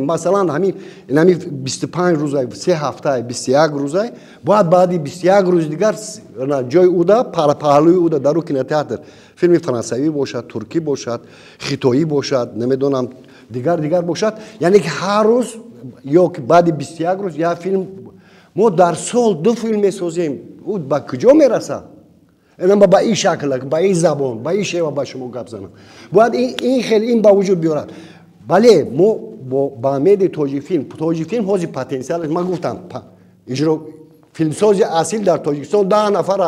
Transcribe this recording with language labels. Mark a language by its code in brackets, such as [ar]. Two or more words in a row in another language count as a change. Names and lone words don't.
[tg] مثلا همین 25 روزه 3 هفته 21 روزه باید بعدی 21 روز دیگر جای اودا پهلوی اودا در کینوتئاتر فیلم فرانسوی باشد، ترکی باشد، خیتایی باشد، نمیدونم دیگر باشد. یعنی که هر روز ё ки баъди 21 рӯз як филм мо дар сол 2 филм месозем. ӯ ба куҷо мерасад? Инам ба ин шакл, ба ин забон, ба ин шева ба шумо гап занам. Бояд ин хел ин ба вуҷуд биёрад. Бале мо ба амеди тоҷикфилм ҳозир потенсиалаш ман гуфтам иҷро филмсози асил дар Тоҷикистон 10 нафарай.